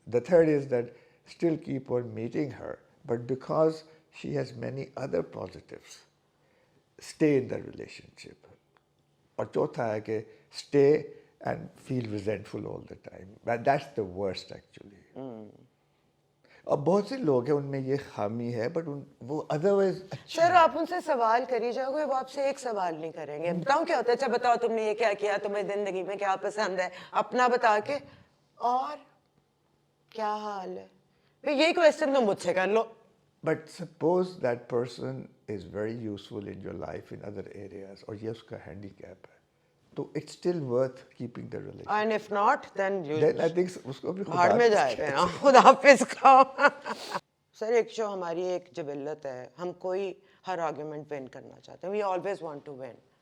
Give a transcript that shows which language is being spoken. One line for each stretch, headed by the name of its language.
English: The third is that still keep on meeting her, but because she has many other positives, stay in the relationship.
Urdu: اور چوتھا ہے کہ
English: stay and feel resentful all the time. That's the worst actually.
Urdu: اور بہت سے لوگ ہیں ان میں یہ خامی ہے, بٹ وہ ادروائز اچھا. سر آپ ان سے سوال کری جاؤ گے, وہ آپ سے ایک سوال نہیں کریں گے, بتاؤں کیا ہوتا ہے, اچھا بتاؤ تم نے یہ کیا کیا, تمہیں زندگی میں کیا پسند ہے, اپنا بتا کے اور کیا حال ہے, پھر یہی کویسچن تم مجھ سے کر لو.
English: But suppose that person is very useful in your life in other areas,
Urdu: اور یہ اس کا ہینڈیکیپ ہے, تو
English: it's still worth keeping the relationship. And if not, then you I think
Urdu: اس کو بھی بھاڑ میں جائے گا, خدا حافظ کا. سر ایک جو ہماری ایک جبلت ہے, ہم کوئی ہر آرگیومنٹ ون کرنا چاہتے ہیں,
English: We always want to win.